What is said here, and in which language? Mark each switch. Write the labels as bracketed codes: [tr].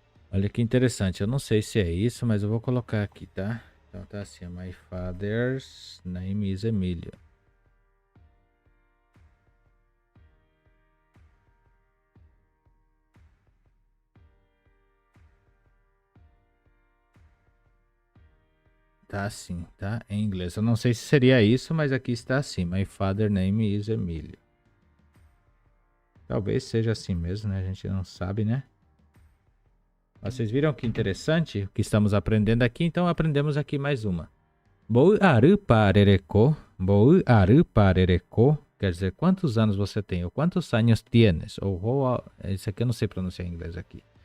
[pt] Olha que interessante. Eu não sei se é isso, mas eu vou colocar aqui, tá? Então tá assim. [en] My father's name is Emílio. [pt] Tá assim, tá? Em inglês. Eu não sei se seria isso, mas aqui está assim. [en] My father's name is Emílio. [pt] Talvez seja assim mesmo, né? A gente não sabe, né? Vocês viram que interessante o que estamos aprendendo aqui? Então aprendemos aqui mais uma. Bou aru parereko. Bou aru parereko. Quer dizer, quantos anos você tem? Ou quantos anos tienes? Ou isso aqui eu não sei pronunciar em inglês aqui.